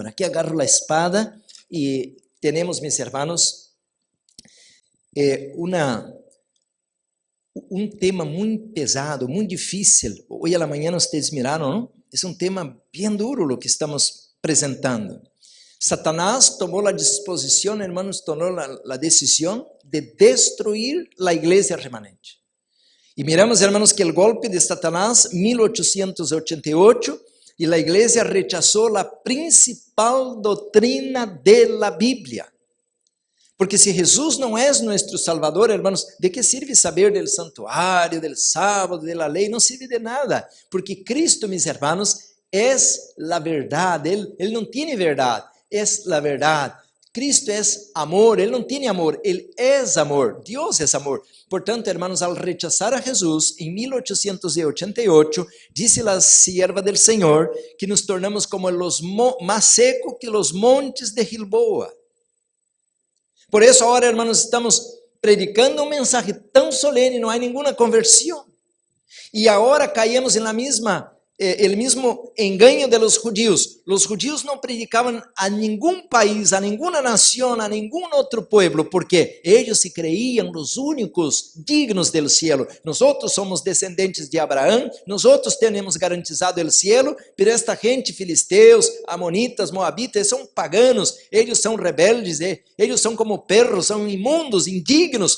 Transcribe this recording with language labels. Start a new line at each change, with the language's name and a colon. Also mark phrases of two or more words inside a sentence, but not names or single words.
Portuguese: Aqui agarro a espada e temos, meus irmãos, um tema muito pesado, muito difícil. Hoje à manhã vocês miraram, não? É um tema bem duro o que estamos apresentando. Satanás tomou a disposição, hermanos, tomou a decisão de destruir a igreja remanente. E miramos, hermanos, que o golpe de Satanás, 1888, e a igreja rechazou a principal doutrina da Bíblia. Porque se Jesus não é nosso Salvador, hermanos, de que serve saber do santuário, do sábado, da lei? Não serve de nada, porque Cristo, meus hermanos, é a verdade. Ele não tem verdade, é a verdade. Cristo é amor, Ele não tem amor, Ele é amor, Deus é amor. Portanto, hermanos, ao rechazar a Jesus, em 1888, disse a
Spanish: sierva del
Portuguese: Senhor que nos tornamos como os mais secos que os montes de Gilboa. Por isso, agora, hermanos, estamos predicando um mensagem tão solene, não há nenhuma conversão. E agora caímos na mesma
Spanish: el mismo engaño de los judíos. Los judíos no predicaban a ningún país, a ninguna nación, a ningún otro pueblo, porque ellos se creían los únicos dignos del cielo. Nosotros somos descendentes de Abraham, nosotros tenemos garantizado el cielo, pero esta gente, filisteus, amonitas, moabitas, son paganos, ellos son rebeldes, ellos son como perros, son inmundos, indignos.